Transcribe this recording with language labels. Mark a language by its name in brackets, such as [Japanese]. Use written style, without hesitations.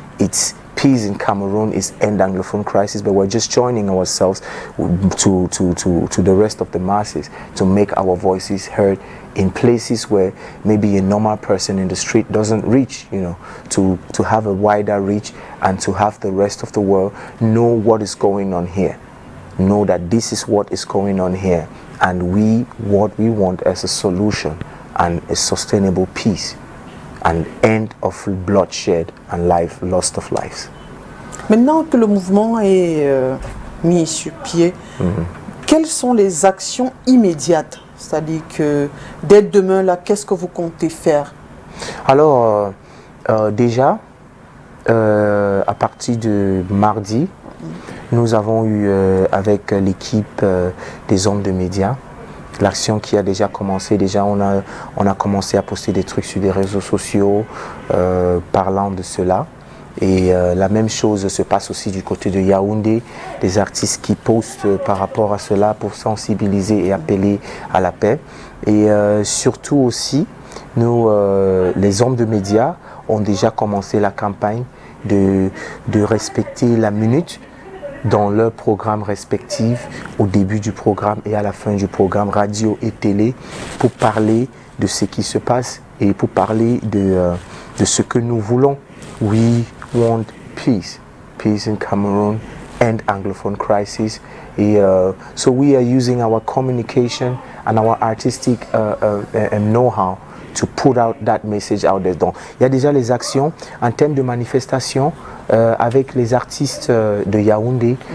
[English] it's peace in Cameroon, is end Anglophone crisis, but we're just joining ourselves to the rest of the masses to make our voices heard in places where maybe a normal person in the street doesn't reach, you know, to have a wider reach and to have the rest of the world know what is going on here, know that this is what is going on here, and what we want as a solution and a sustainable peace, an end of bloodshed and loss of lives. [French] Maintenant que le mouvement est mis sur pied, quelles sont les actions immédiates? C'est-à-dire que dès demain, là, qu'est-ce que vous comptez faire? Alors, déjà, à partir de mardi, Nous avons eu avec l'équipe des hommes de médias, l'action qui a déjà commencé. Déjà, on a commencé à poster des trucs sur les réseaux sociaux parlant de cela. Et la même chose se passe aussi du côté de Yaoundé, des artistes qui postent par rapport à cela pour sensibiliser et appeler à la paix. Et surtout aussi, nous, les hommes de médias, ont déjà commencé la campagne de respecter la minute dans leurs programmes respectifs, au début du programme et à la fin du programme radio et télé, pour parler de ce qui se passe et pour parler de ce que nous voulons. [English] We want peace, peace in Cameroon and Anglophone crisis. [French] Et, [English] so we are using our communication and our artistic know-how to put out that message out there. [French] Donc, il y a déjà les actions en termes de manifestation avec les artistes de Yaoundé.